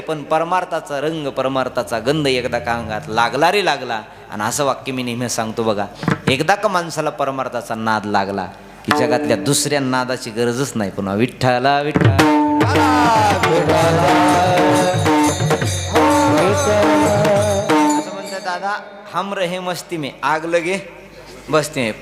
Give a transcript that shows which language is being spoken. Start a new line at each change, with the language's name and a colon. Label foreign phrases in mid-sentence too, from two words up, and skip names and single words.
Marathi: पण परमार्थाचा रंग परमार्थाचा गंध एकदा का अंगात लागला रे लागला. आणि असं वाक्य मी नेहमी सांगतो बघा, एकदा का माणसाला परमार्थाचा नाद लागला की जगातल्या दुसऱ्या नादाची गरजच नाही. पुन्हा विठ्ठला विठ्ठला असं म्हणतात दादा,
Hindi: हम रहे मस्ती में आग लगे बसते में.